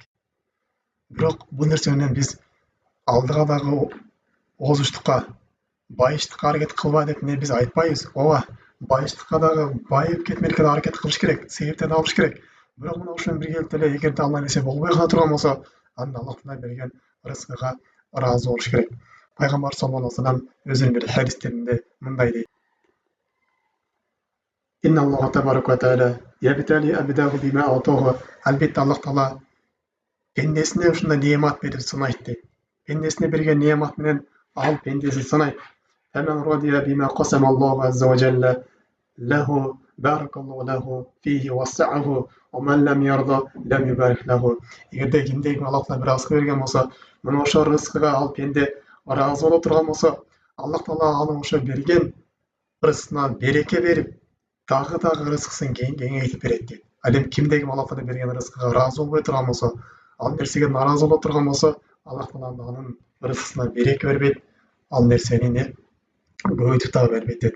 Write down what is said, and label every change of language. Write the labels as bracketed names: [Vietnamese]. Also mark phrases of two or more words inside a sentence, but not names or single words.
[Kyrgyz] Бирок бул нерсе менен биз алдыга дагы озуштукка, байыштыкка аракет кылба деп биз айтпайбыз. Ооба, байыштыкка дагы байып кетмелекке да аракет кылыш керек, себептерди алыш керек. Бирок мына ушу менен биргеликте эле эгерде ал нерсе болбой кала турган болсо, анда Аллах Таала берген ырыскыга ыраазы болуш керек. Пайгамбар [Arabic] صلى الله عليه وسلم [Kyrgyz] өзүнүн бир хадистеринде мындай дейт: [Arabic] إن الله تبارك وتعالى يبتلي عبده بما أعطاه. [Kyrgyz] Албетте Аллах Таала пендесине ушундай неамат берип сынайт дейт. Пендесине берген неамат менен ал пендесин сынайт. [Arabic] فمن رضي بما قسم الله عز وجل له بارك الله له فيه ووسعه ومن لم يرض لم يبارك له. [Kyrgyz] Эгерде кимде Аллах Таала бир рызык берген болсо, мына ошо рызкыга ал пенде ыраазы боло турган болсо, Аллах Таала анын ошо берген рызкына береке берип, дагы рызкысын кеңейтип берет дейт. Ал эми кимде ким Аллах Таала берген рызкыга ыраазы болбой турган болсо, ал нерсеге наразы боло турган болсо, Аллах Таала анын рызкысына береке бербейт, ал нерсени көбөйтүп дагы бербейт дейт.